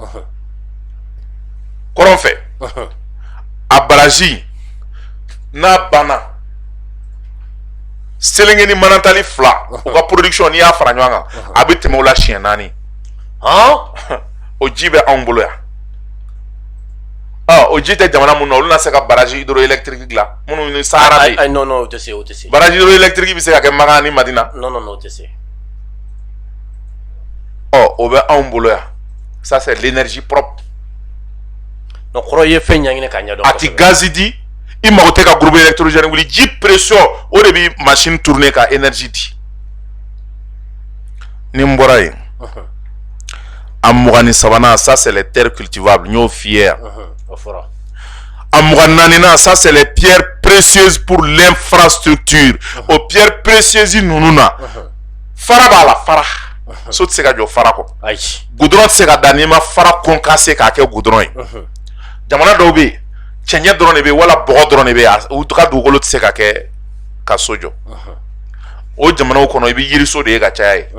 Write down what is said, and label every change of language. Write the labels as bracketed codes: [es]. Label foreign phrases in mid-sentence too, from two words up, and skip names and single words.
[bm] kɔrɔn fɛ a baraji n'a banna Selenge ni Manantali fila u ka production n'i y'a fara ɲɔgɔn kan a bɛ tɛmɛ o la siɲɛ 4 o ji bɛ anw bolo yan o ji tɛ jamana mun na olu na se ka baraji hydroélectrique dilan minnu ni Sahara bɛ yen non o tɛ se o tɛ se baraji hydroélectrique bɛ se ka kɛ Magan ni Madina non o tɛ se o bɛ anw bolo yan [fr] ça c'est l'énergie propre [bm] non kɔrɔ ye fɛn ɲɛɲini k'a ɲɛdɔn a ti gazi di i mago tɛ ka [fr] groupe électrogène [bm] wuli ji pression o de bɛ [fr] machine tourner [bm] ka énergie di ni n bɔra yen a 23nan [fr] ça c'est les terres cultivables [bm] n y'o f'i ye yan a 24nan [fr] ça c'est les pierres précieuses pour l'infrastructure [bm] o [fr] pierres précieuses [bm] ninnu na fara b'a la fara so tɛ se ka jɔ fara kɔ goudron tɛ se ka da n'i ma fara concassé k'a kɛ goudron ye jamana dɔw bɛ yen cɛncɛn dɔrɔn de bɛ yen wala bɔgɔ dɔrɔn de bɛ yen u ka dugukolo tɛ se ka kɛ ka so jɔ o jamanaw kɔnɔ i bɛ yiriso de ye ka caya ye